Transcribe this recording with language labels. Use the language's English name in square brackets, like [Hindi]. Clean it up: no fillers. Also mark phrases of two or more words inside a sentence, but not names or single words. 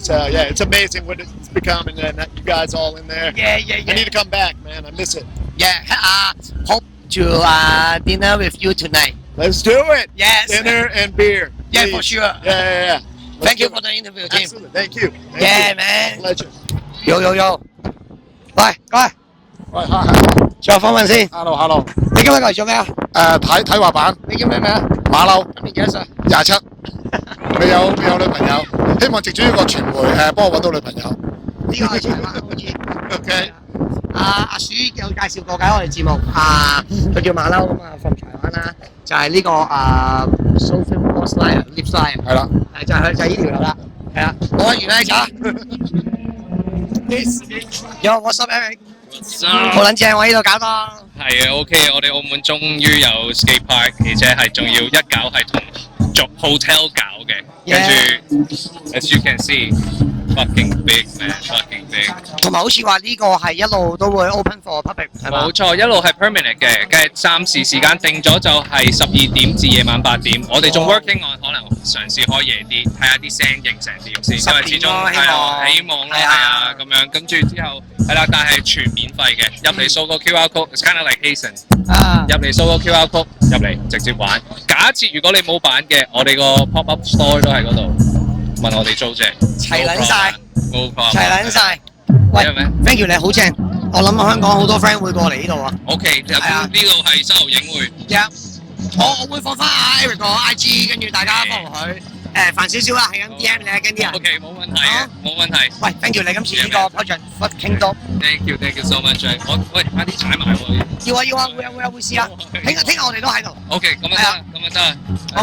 [English] So yeah, it's amazing what it's become, and you guys all in there. Yeah. I need to come back, man. I miss it. Yeah. Hope to dinner with you tonight. Let's do it. Yes. Dinner and beer. Yeah, please. for sure. Yeah. Thank you for the interview, Tim. Absolutely. Thank you. Yeah, man. Pleasure. [Cantonese] Yo。喂，喂，再訪問先。 Hello。你今日嚟做咩啊？睇滑板，你叫咩名啊？馬騮今年幾多歲 27，未有女朋友，希望藉住呢個傳媒幫我揾到女朋友。呢個係柴灣好似。 OK。阿鼠有介紹過嘅我哋節目，佢叫馬騮咁啊，from柴灣啦，就係呢個 Sophie Wall Slide Lip Slide。係啦。就係呢條路啦。係啊，我完啦， [English] 走。Yo, what's up, Eric？ [Cantonese] 好撚正喎！呢度搞到。係啊 ，OK， 我哋澳門終於有 skate park， 而且係仲要一搞係同hotel 搞嘅，跟住 [English] as you can see。 Fucking big man, fucking big。 [Cantonese] 同埋好似話呢個係一路都會 [English] open for public， [Cantonese] 係嘛？冇錯，一路係 permanent 嘅，嘅暫時時間定咗就係12點至夜晚8點。我哋仲 [English] working on [Cantonese] 可能嘗試開夜啲，睇下啲聲型成點先，因為始終係啊，希望咯，係啊，咁樣跟住之後係啦，但係全免費嘅，入嚟掃個 [English] QR code， it's kind of like Hasten。 [Cantonese] 入嚟掃個 [English] QR code， [Cantonese] 入嚟直接玩。假設如果你冇版嘅，我哋個 [English] pop up store [Cantonese] 都喺嗰度。問我哋租啫，齊撚晒，冇錯，齊撚晒。喂 ， [English] thank you [Cantonese] 你好正，我諗香港好多 friend 會過嚟呢度啊。 OK， 呢度係西濠影匯。我會放翻阿 Eric 個 IG， 跟住大家 follow 佢。煩少少啦，係咁 DM 你啊，跟啲人。 OK， 冇問題嘅，冇問題。喂 ， [English] thank you [Cantonese] 你今次呢個 [English] project fucking top。 Thank you so much。 [Cantonese] 喂，快啲踩埋喎。要啊，會試啊。聽日我哋都喺度。 OK，咁啊得。